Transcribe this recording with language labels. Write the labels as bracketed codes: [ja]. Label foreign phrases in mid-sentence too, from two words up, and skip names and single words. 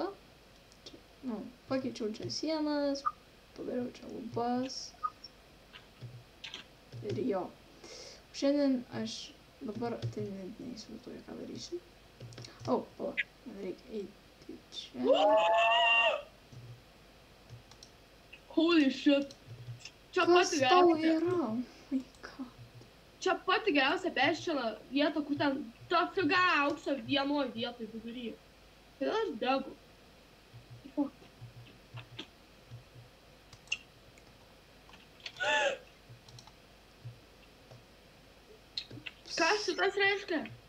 [lt] Čia, pakeičiau čia sienas, padariau čia lubas. Ir jo. Šiandien aš dabar, tai net neįsivaizduoju, ką darysiu. Pala, man reikia eiti čia. [en] Holy shit. [lt] Čia Kas pati tau geriausia. yra? [en] Oh my god. [lt] Čia pati geriausia Bastiono vieta, kur ten ta figa aukso vienoje vietoje viduryje. Tai aš degu. Ką šitas reiškia?